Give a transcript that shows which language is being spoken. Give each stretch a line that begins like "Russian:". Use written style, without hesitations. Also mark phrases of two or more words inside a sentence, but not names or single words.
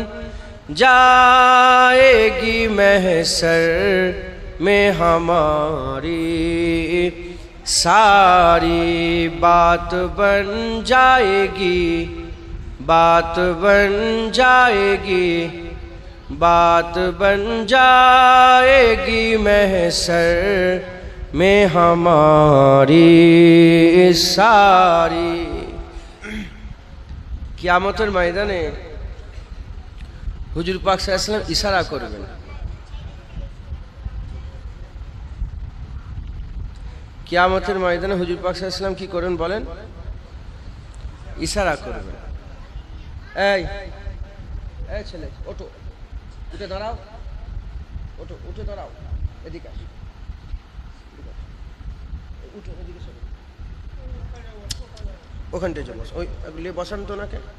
Urdu: جائے گی محشر میں ہماری ساری، بات بن جائے گی بات بن جائے گی محشر میں ہماری ساری،
Bangla: কিয়ামতের ময়দানে হুজুর পাক
Arabic: صلى الله عليه وسلم
Bangla: ইশারা করবেন, কিয়ামতের ময়দানে হুজুর পাক
Arabic: صلى الله عليه وسلم
Bangla: কি করেন বলেন? ইশারা করবেন, এই ছেলে ওঠো, উঠে দাঁড়াও, উঠে দাঁড়াও, এদিকে আসো, উঠো এদিকে চলো, ওখানটায় চলো, ওই নিয়ে বসান তো নাকে।